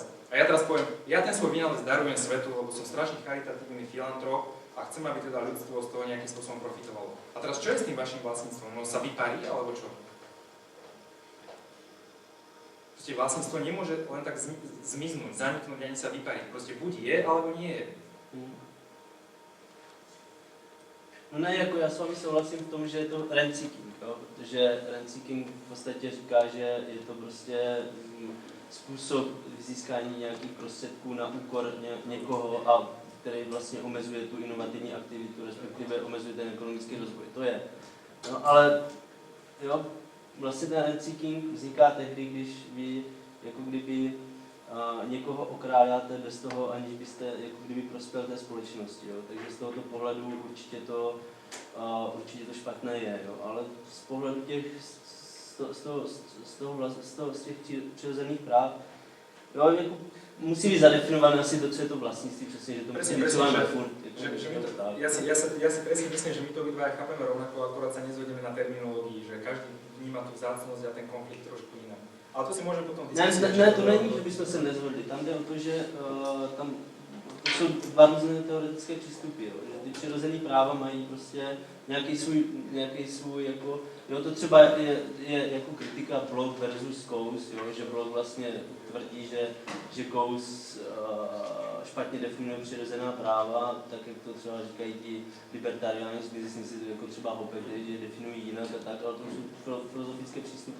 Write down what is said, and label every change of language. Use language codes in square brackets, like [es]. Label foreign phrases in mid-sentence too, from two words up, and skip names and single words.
[sk] A ja teraz poviem, ja ten svoj vynález darujem svetu, lebo som strašne charitatívny filantrop a a chcem, aby teda ľudstvo z toho nejakým spôsobom profitovalo. A teraz čo je s tým vašim vlastníctvom? No sa vyparí, alebo čo? Proste vlastníctvo nemôže len tak zmiznúť, zaniknúť, ani sa vypariť. Proste buď je, alebo nie je. [cs] No ne, jako já s vámi souhlasím v tom, že je to rent-seeking, protože rent-seeking v podstatě říká, že je to prostě způsob získání nějakých prostředků na úkor někoho, a který vlastně omezuje tu inovativní aktivitu, respektive omezuje ten ekonomický rozvoj. To je. No ale jo, vlastně ten rent-seeking vzniká tehdy, když vy jako kdyby někoho okrádáte bez toho, aniž byste jako kdyby prospěl té společnosti. Jo? Takže z tohoto pohledu určitě to špatné je. Jo? Ale z pohledu těch, z těch přirozených práv, jo, jako musí být zadefinované asi to, co je to vlastnictví, přesně, že to musí být celé furt. [sk] Ja si presne myslím, že my to obidvaja chápeme rovnako, akorát sa nezhodneme na terminológii, že každý vníma tú vzácnosť a ten konflikt trošku inak. Ale to si môžeme potom diskutovať. [cs] Ne, to není, že bychom se nezhodli. Tam jde o to, že to jsou dva různé teoretické přístupy. Jo. Že ty přirozené práva mají prostě nějaký svůj jako, jo, to třeba je jako kritika Block versus Coase, jo, že Block vlastně tvrdí, že Coase špatně definuje přirozená práva, tak jak to třeba říkají ti libertariáni, myslím si, jako třeba Hoppe, že definují jinak a tak, ale to jsou filozofické přístupy.